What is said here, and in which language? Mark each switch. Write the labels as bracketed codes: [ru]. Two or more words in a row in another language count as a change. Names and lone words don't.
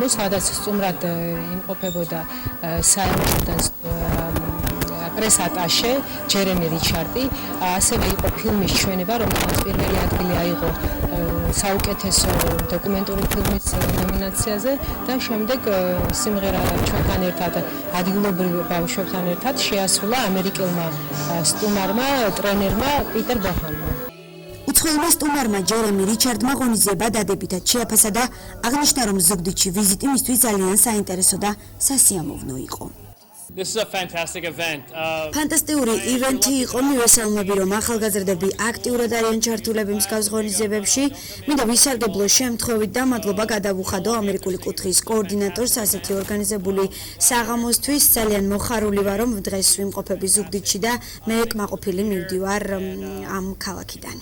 [ka] სადაც სტუმრად იმყოფებოდა საელჩოდან პრეს-ატაშე ჯერემი რიჩარდი, ასევე იყო ფილმის ჩვენება, რომელსაც პირველი ადგილი აიღო საუკეთესო დოკუმენტური ფილმის ნომინაციაზე და შემდეგ სიმღერა ჩვენთან ერთად ადგილობრივ ბავშვებთან ერთად შეასრულა ამერიკელმა სტუმარმა, ტრენერმა პიტერ ბოჰანმა. უცხოელმა სტუმარმა ჯერემი რიჩარდმა ღონისძიება დადებითად შეაფასა და აღნიშნა, რომ ზუგდიდში ვიზიტი მისთვის ძალიან საინტერესო და სასიამოვნო იყო. [en] This is a fantastic event. [ka] ფანტასტიკური ივენთი იყო, მივესალმები, რომ ახალგაზრდები აქტიურად არიან ჩართულები მსგავს ღონისძიებებში. მინდა ვისარგებლო შემთხვევით და მადლობა გადავუხადო ამერიკული კუთხის კოორდინატორს ასეთი ორგანიზებული საღამოსთვის. ძალიან მოხარული ვარ, რომ დღეს ვიმყოფები ზუგდიდში და მე კმაყოფილი მივდივარ ამ ქალაქიდან.